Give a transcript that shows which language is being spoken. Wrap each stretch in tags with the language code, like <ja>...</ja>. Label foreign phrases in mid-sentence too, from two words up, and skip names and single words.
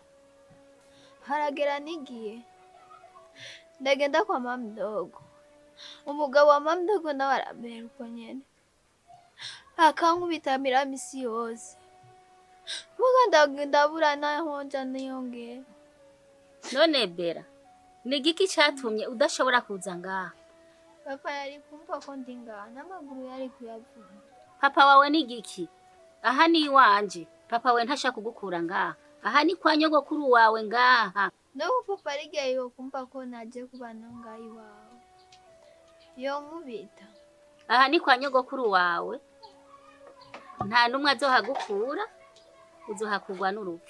<rn>Haragera n'igihe ndagenda kwa mamdogo, umugabo wa mamdogo nawe arambera uko nyene, akankubita miramisi yose, muga ndabura naho nja niyongera. None Bera, ni giki catumye udashobora kuza ngaha? Papa yari kumva ko ndi ngaha, n'amaguru yari kuyavuna. Papa wawe ni giki? Aha ni iwanje. Papa we ntashaka kugukura ngaha. Aha ni kwa nyogokuru wawe ngaha. Nuko papa arigiye yo kumva ko naje kubana ngaha iwawe, yonkubita. Aha ni kwa nyogokuru wawe, nta numwe azohagukura, uzohakugwa n'urupfu.</rn>